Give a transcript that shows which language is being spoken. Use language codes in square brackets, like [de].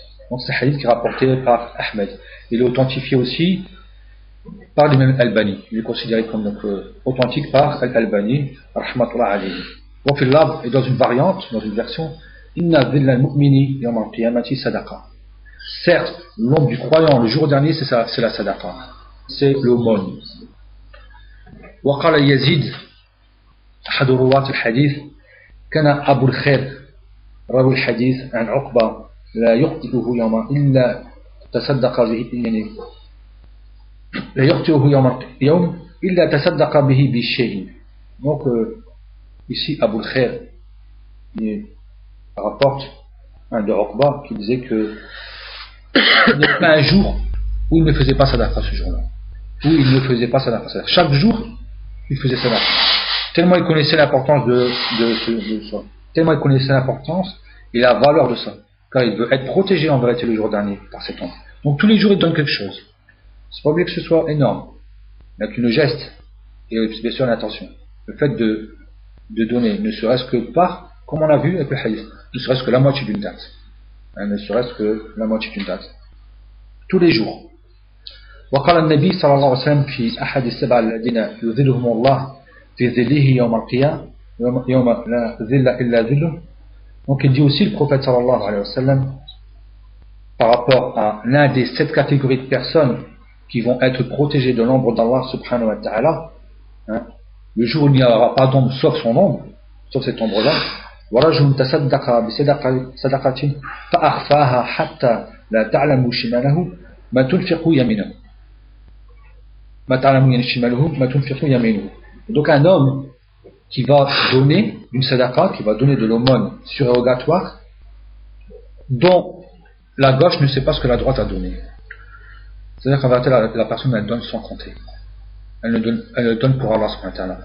[fr] Donc c'est un hadith qui est rapporté par Ahmed. Il est authentifié aussi par l'imam Al-Albani. Il est considéré comme donc, authentique par Al-Albani, rahmatullah alayhi. Donc il l'a, et dans une variante, dans une version, [ar] inna dhilla al-mu'mini yawm al-qiyamati sadaqa. [fr] Certes, l'ombre du croyant le jour dernier, c'est la sadaqa. C'est l'aumône. [ar] وقال يزيد أحد رواة الحديث كان أبو الخير راوي الحديث عن عقبة لا يخطئه يوم إلا تصدق به يعني لا يخطئه يوم إلا تصدق به بشيء. [fr] Donc ici Abu al-Khair rapporte de Uqba qui disait que il n'y a pas un jour où il ne faisait pas sadaqa ce jour-là, où il ne faisait pas sadaqa. Chaque jour il faisait sadaqa. Tellement il connaissait l'importance de ça, tellement il connaissait l'importance et la valeur de ça, car il veut être protégé en vérité le jour dernier par cet ombre. Donc tous les jours il donne quelque chose. C'est pas obligé que ce soit énorme, il n'y a qu'une geste et bien sûr l'intention. Le fait de donner, ne serait-ce que par, comme on l'a vu avec le hadith, ne serait-ce que la moitié d'une date, ne serait-ce que la moitié d'une date, tous les jours. [ar] وقال النبي صلى الله عليه وسلم في أحد السبع الذين يظلهم الله في ظله يوم القيامة يوم لا ظل إلا ظله. [fr] Donc il dit aussi le prophète sallallahu alayhi wa sallam par rapport à l'un des 7 catégories de personnes qui vont être protégées de l'ombre d'Allah subhanahu wa ta'ala, hein, le jour où il n'y aura pas d'ombre sauf son ombre, sauf cette ombre-là. [ar] ورجل تصدق بصدقة فأخفاها حتى لا تعلم شماله ما تنفق يمينه. [fr] Donc un homme qui va donner une sadaqa, qui va donner de l'aumône surérogatoire, dont la gauche ne sait pas ce que la droite a donné. C'est-à-dire qu'en vérité la personne elle donne sans compter. Elle ne donne pour Allah subhanahu wa ta'ala.